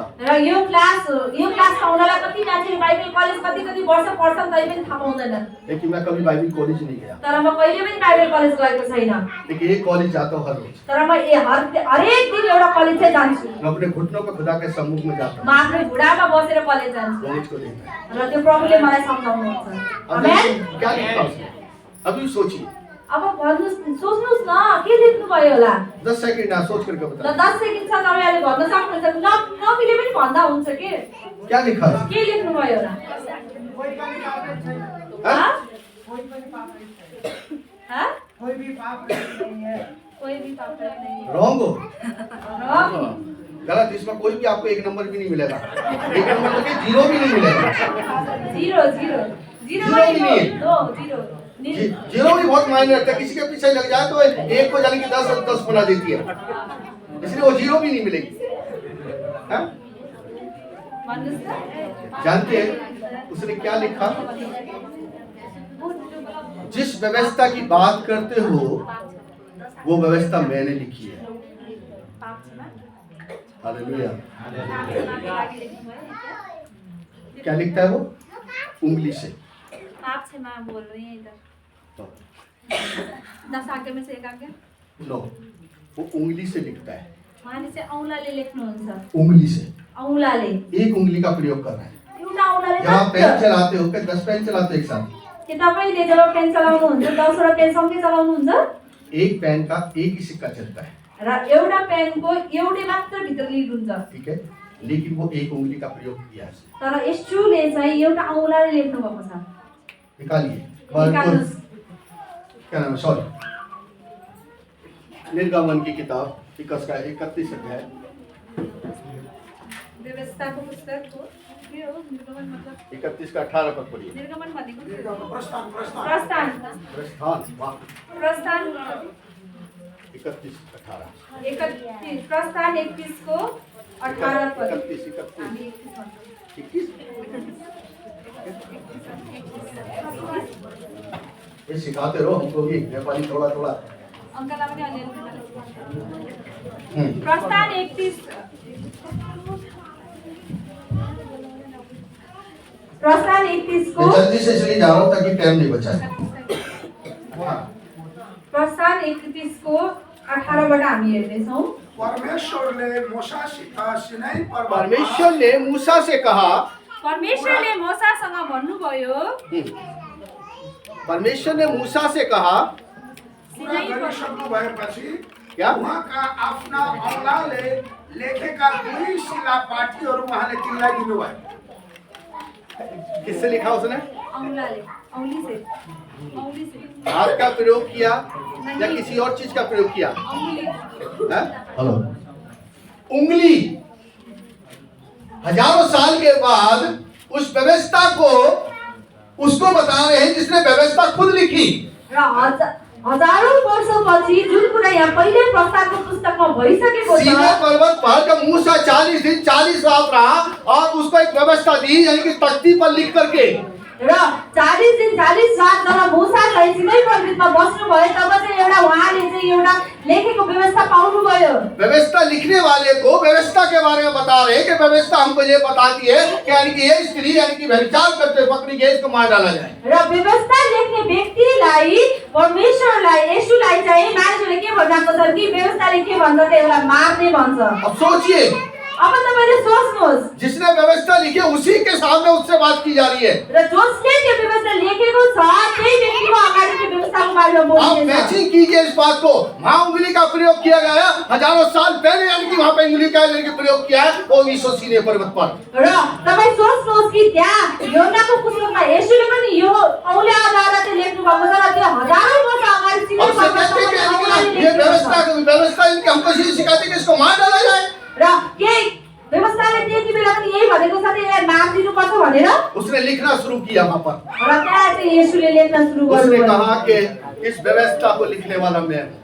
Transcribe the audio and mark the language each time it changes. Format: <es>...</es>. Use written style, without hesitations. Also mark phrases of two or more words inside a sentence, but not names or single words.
<ne>र यो क्लासमा उनीहरूलाई कति मान्छेले बाइबल कलेज कति वर्ष पढ्छन् तै पनि थाहा पाउँदैनन्।</ne> <hi>लेकिन मैं कभी बाइबल कॉलेज नहीं गया,</hi> <ne>तर म कहिले पनि बाइबल कलेज गएको छैन।</ne> <hi>लेकिन एक कॉलेज जाता हूँ हर रोज।</hi> <ne>तर म हरेक दिन एउटा कलेज चाहिँ जान्छु।</ne> <hi>मैं अपने घुटनों पे खुदा के सम्मुख में जाता</hi> <ne>म आफ्नो घुँडामा बसेर कलेज जान्छु</ne> <hi>हूँ, मुझको देखना है।</hi> <ne>र त्यो प्रभुले मलाई सम्झाउनुहुन्छ।</ne> <hi>अब आमेन। क्या लिखा उसने? अभी सोचिए,</hi> <ne>अब भन्नुहोस्, सोच्नुहोस् न के लेख्नुभयो होला।</ne> <hi>10 सेकंड आप सोच करके</hi> <ne>ल</ne> <hi>बताइए</hi> <ne>10 सेकेन्ड छ, तपाईहरुले भन्न सक्नुहुन्छ। नमिले पनि भन्दा हुन्छ के</ne> <hi>क्या लिखा है?</hi> <ne>के लेख्नुभयो होला।</ne> <hi>हाँ? हाँ? कोई भी पाप नहीं है। कोई भी पाप नहीं है। रॉन्ग हो, रॉन्ग। गलत। इसमें कोई भी आपको एक नंबर भी नहीं मिलेगा, एक नंबर तो क्या, 0 भी नहीं मिलेगा। जीरो भी नहीं है।</hi> <en>no zero.</en> <hi>0 भी बहुत मायने रखता है। किसी के पीछे लग जाए तो एक को जाने की 10 बना देती है, इसलिए वो 0 भी नहीं मिलेगी। हाँ?</hi> <ne>भन्नुहोस् त।</ne> <hi>जानते हैं उसने क्या लिखा? जिस व्यवस्था की बात करते हो वो व्यवस्था मैंने लिखी है। हालेलुया। क्या लिखता है वो? उंगली से। पाप क्षमा बोल रही हैं इधर। 10 आज्ञा में से एक आज्ञा नो, वो उंगली से लिखता है।</hi> <ne>उहाँले चाहिँ औँलाले लेख्नुहुन्छ।</ne> <hi>उंगली से,</hi> <ne>औँलाले।</ne> <hi>एक उंगली का प्रयोग कर रहा है।</hi> <ne>एउटा औँलाले</ne> <hi>जब आप पेन</hi> <ne>मात्र।</ne> <hi>चलाते हो क्या 10 पेन चलाते हो एक साथ?</hi> <ne>के तपाईले जब पेन चलाउनुहुन्छ 10 वटा पेन सँगै चलाउनुहुन्छ?</ne> <hi>एक पेन का एक ही सिक्का चलता है,</hi> <ne>र एउटा पेनको एउटै मात्र भित्र लिनुहुन्छ।</ne> <hi>ठीक है, लेकिन वो एक उंगली का प्रयोग किया है।</hi> <ne>तर यशुले चाहिँ एउटा औँलाले लेख्नु भएको छ।</ne> <hi>निकालिए।</hi> <ne>निकाल्नुहोस्।</ne> <hi>क्या नाम है? सॉरी, निर्गमन की किताब 31 अध्याय।</hi> <ne>व्यवस्थाको पुस्तकको के हो निर्गमन मतलब?</ne> <hi>31 का 18 पद पढ़िए।</hi> <ne>निर्गमन भनेको के हो? प्रस्थान प्रस्थान प्रस्थान। प्रस्थान, वाह, प्रस्थान 31 18। 31 प्रस्थान 31 को 18 पद। 31 हामी 31 भन्छौँ। 21।</ne> <hi>ये सिखाते रहो हमको भी नेपाली थोड़ा थोड़ा।</hi> <ne>अङ्कललाई पनि अलिअलि। प्रस्थान 31 प्रस्थान 31 को</ne> <hi>मैं जल्दी से इसलिए जा रहा हूँ ताकि टाइम नहीं बचा है।</hi> <ne>प्रस्थान 31 को 18 बाट हामी हेर्दैछौँ। परमेश्वरले मूसासित सिनाई पर्वतमा</ne> <hi>परमेश्वर ने मूसा से कहा,</hi> <ne>परमेश्वरले मोसासँग भन्नुभयो,</ne> <hi>परमेश्वर ने मूसा से कहा</hi> <ne>पूरा गरिसक्नु भएपछि</ne> <hi>क्या?</hi> <ne>उहाँका आफ्ना औँलाले लेखेका 2 शिलापाठीहरू उहाँले तिनलाई दिनुभयो।</ne> <hi>किससे लिखा उसने?</hi> <ne>औँलाले, औँली से</ne> <hi>हाथ का प्रयोग किया या किसी और चीज का प्रयोग किया?</hi> <ne>औँली।</ne> <hi>हाँ? हेलो, उंगली। हजारों साल के बाद उस व्यवस्था को उसको बता रहे हैं जिसने व्यवस्था खुद लिखी।</hi> <ne>र हजारौं वर्षपछि जुन कुरा यहाँ पहिले प्रस्तावको पुस्तकमा भइसकेको सीनै छ,</ne> <hi>पर्वत पर जब मूसा 40 दिन 40 रात रहा और उसको एक व्यवस्था दी, यानी कि तख्ती पर लिख करके,</hi> <ne>र 40 दिन 40 रात जब मूसा चाहिँ सिनै पर्वतमा बस्नुभयो तब चाहिँ एउटा उहाँले चाहिँ एउटा लेखेको व्यवस्था पाउनुभयो।</ne> <hi>व्यवस्था लिखने वाले को व्यवस्था के बारे में बता रहे हैं कि व्यवस्था हमको ये बताती है कि यानी कि ये स्त्री यानी कि व्यभिचार करते हुए पकड़ी गई, इसको मार डाला जाए।</hi> <ne>र व्यवस्था लेख्ने व्यक्तिलाई परमेश्वरलाई येशूलाई चाहिँ मानिसहरूले के भनिरहेको छ कि व्यवस्थाले के भन्छ त यसलाई मार्ने भन्छ।</ne> <hi>अब सोचिए</hi> <ne>अब तपाईले सोच्नुहोस्</ne> <hi>जिसने व्यवस्था लिखी है उसी के सामने उससे बात की जा रही है।</hi> <ne>र जसले त्यो व्यवस्था लेखेको छ त्यही व्यक्तिको अगाडि त्यो व्यवस्थाको बारेमा</ne> <hi>आप</hi> <ne>बोलिन्छ।</ne> <hi>मैचिंग कीजिए इस बात को। वहां उंगली का प्रयोग किया गया है, हजारों साल पहले यानी कि वहां पे उंगली का यानी कि प्रयोग किया है वो यीशु सीने पर्वत पर।</hi> <ne>र तपाई सोच्नुहोस् कि त्यहाँ योनाको पुस्तकमा येशूले पनि यो औँल्याद्वारा चाहिँ लेख्नु भएको छ र त्यो हजारौं वर्ष अगाडि सिने</ne> <hi>अब से कहते हैं कि यानी कि ये व्यवस्था इनकी हमको ये सिखाती है कि इसको मार डाला जाए।</hi> <ne>र के व्यवस्थाले त्यति बेला पनि यही भनेको छ कि यसलाई मारिदिनु पर्छ भनेर।</ne> <hi>उसने लिखना शुरू किया वहां पर।</hi> <ne>र त्यहाँ चाहिँ येशूले लेख्न सुरु</ne> <hi>उसने</hi> <ne>गर्नुभयो।</ne> <hi>कहा कि इस व्यवस्था को लिखने वाला मैं हूं।</hi>